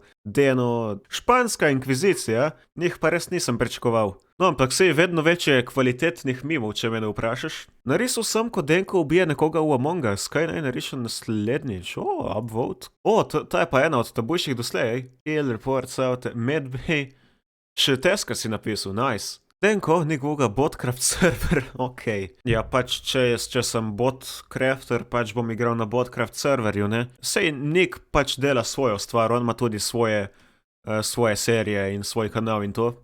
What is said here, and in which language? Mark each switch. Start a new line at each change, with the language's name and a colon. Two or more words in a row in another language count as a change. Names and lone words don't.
Slovenian: Deno, španska inkvizicija, njih pa res nisem pričakoval. No, ampak sej vedno več je kvalitetnih mimov, če me ne vprašaš. Narisal sem, ko Denko ubije nekoga v Among Us, kaj naj narišem naslednjič? Upvote. Ta je pa ena od tabujših doslej,
English: Kill reports out,
Slovenian: Medbay. Še teska si napisal, nice. Denko, nikoga Botcraft server, okej. Ja, pač, če sem Botcrafter, pač bom igral na Botcraft serverju, ne? Sej Nik pač dela svojo stvar, on ima tudi svoje serije in svoj kanal in to.